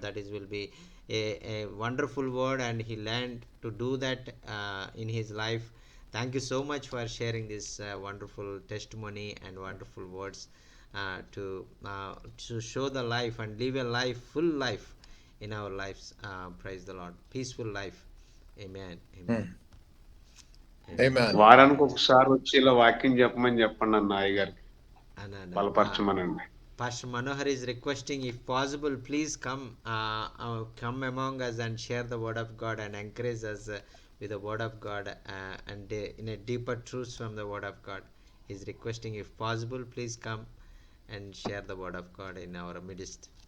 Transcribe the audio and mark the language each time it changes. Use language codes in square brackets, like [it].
[en] That is will be a wonderful word, and he learned to do that in his life. Thank you so much for sharing this wonderful testimony and wonderful words to show the life and live a life, full life in our lives. Praise the Lord. Peaceful life. Amen. Amen. Amen. [te] వారానికి ఒకసారి వచ్చి ఇలా వాక్యం చెప్పండి అన్న అయ్యగారికి, Anana. బలపరచమనండి. [en] Pastor Manohar is requesting, if possible, please come among us and share the word of God and encourage us with the word of God and in a deeper truths from the word of God. He is requesting, if possible, please come and share the word of God in our midst.